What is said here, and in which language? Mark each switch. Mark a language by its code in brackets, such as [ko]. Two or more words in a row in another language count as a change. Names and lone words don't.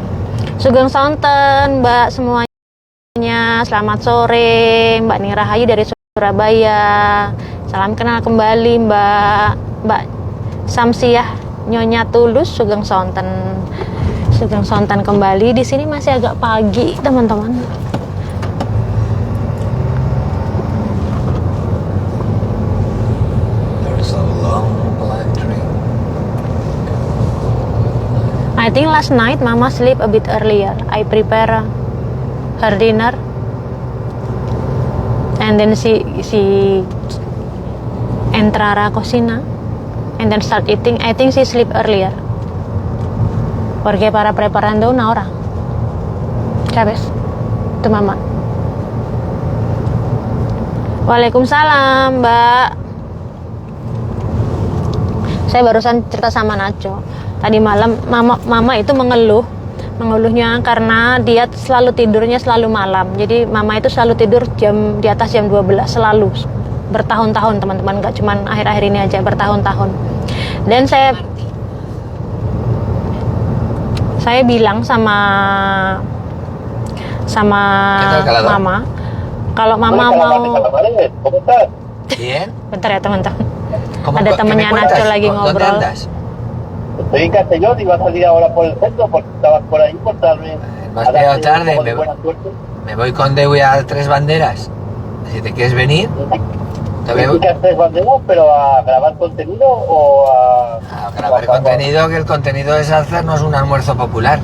[jv] Sugeng Sonten, [id] Mbak semuanya. Selamat sore, Mbak Ning Rahayu dari Surabaya. Salam kenal kembali Mbak Samsiah Nyonya Tulus, [jv] Sugeng Sonten [id] kembali. Di sini masih agak pagi teman-teman. [en] There's a long black train. I think last night Mama sleep a bit earlier. I prepare her dinner, and then she [es] entra a cocina [en] and then start eating. I think she sleep earlier [es] porque para preparando una hora, ¿sabes? Tu mama. [id] Waalaikumsalam Mbak. Saya barusan cerita sama Nacho tadi malam. Mama itu mengeluhnya karena dia selalu tidurnya selalu malam. Jadi mama itu selalu tidur di atas jam 12 selalu, bertahun-tahun teman-teman, nggak cuman akhir-akhir ini aja, bertahun-tahun. Dan saya bilang sama mama, kalau mama mau, bentar ya teman-teman, ada temennya Nacho lagi ngobrol. [es] Estoy en Castellón y va a salir ahora por el centro porque estabas por ahí por darme. Vas llegado tarde, me voy con Dewi a Tres Banderas. Si te quieres venir, te veo. Tres banderas, pero a grabar contenido o A grabar contenido, que el contenido es hacernos un almuerzo popular.